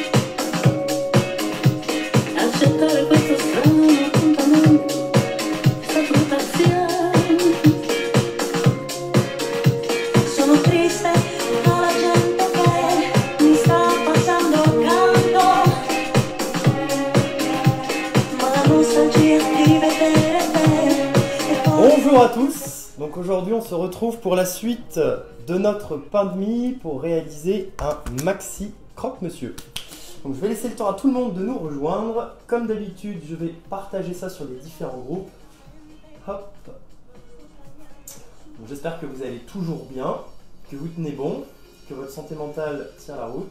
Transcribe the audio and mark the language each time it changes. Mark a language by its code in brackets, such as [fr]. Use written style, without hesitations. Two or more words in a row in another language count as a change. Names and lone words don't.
[it] Accettare questo strano appuntamento è stato un paziente. Sono triste, ho la gente che mi sta passando accanto, ma la nostalgia di vedere te e poi... [fr] Bonjour à tous, donc aujourd'hui on se retrouve pour la suite de notre pain de mie pour réaliser un maxi croque-monsieur. Donc je vais laisser le temps à tout le monde de nous rejoindre. Comme d'habitude, je vais partager ça sur les différents groupes. Hop. Donc j'espère que vous allez toujours bien, que vous tenez bon, que votre santé mentale tient la route.